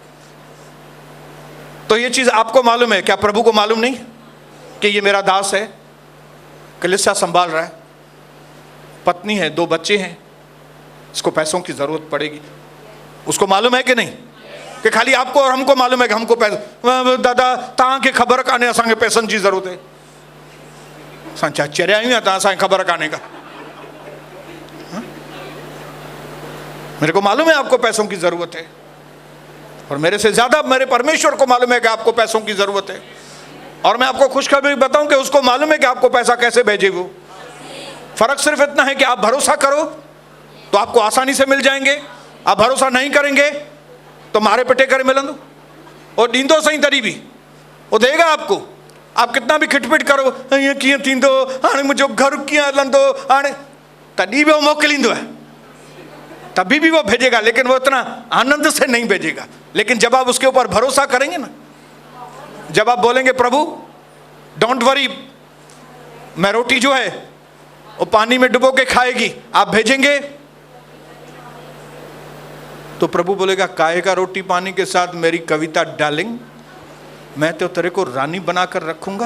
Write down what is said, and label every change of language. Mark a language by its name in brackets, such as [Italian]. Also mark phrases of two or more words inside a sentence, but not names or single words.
[Hindi] तो ये चीज आपको मालूम है क्या? प्रभु को मालूम नहीं कि ये मेरा दास है, कलीसिया संभाल रहा है, पत्नी है, 2 बच्चे हैं, इसको पैसों की जरूरत पड़ेगी। उसको मालूम है कि नहीं? कि खाली आपको और हमको मालूम है कि हमको पैसा, [Sindhi] दादा ता के खबर काने असांखे [Hindi] पैसों की जरूरत है, [Sindhi] सांचा चरिया आयूं ता असांखे खबर काने का। [Hindi] मेरे को मालूम है आपको पैसों की जरूरत है, और मेरे से ज्यादा मेरे परमेश्वर को मालूम है कि आपको पैसों की जरूरत है। और मैं आपको खुशखबरी बताऊं कि उसको मालूम है कि आपको पैसा कैसे भेजे। वो फर्क सिर्फ इतना है कि आप भरोसा करो तो आपको आसानी से मिल जाएंगे, आप भरोसा नहीं करेंगे तो [Sindhi] मारे पिटे करे मिलंदो, और डींदो सही तरी भी [Hindi] वो देगा आपको। आप कितना भी खिटपिट करो, [Sindhi] ये किए थींदो, हाणे मुझो घर किए हलंदो, हाणे तभी भी वो मोकिलींदो है, [Hindi] तभी भी वो भेजेगा, लेकिन वो इतना आनंद से नहीं भेजेगा। लेकिन जब आप उसके ऊपर भरोसा करेंगे ना, जब आप बोलेंगे प्रभु [English] don't worry, [Hindi] मैं रोटी जो है वो पानी में डुबो के खाएगी, आप भेजेंगे तो प्रभु बोलेगा काहे का रोटी पानी के साथ मेरी कविता डार्लिंग, मैं तो तेरे को रानी बनाकर रखूंगा।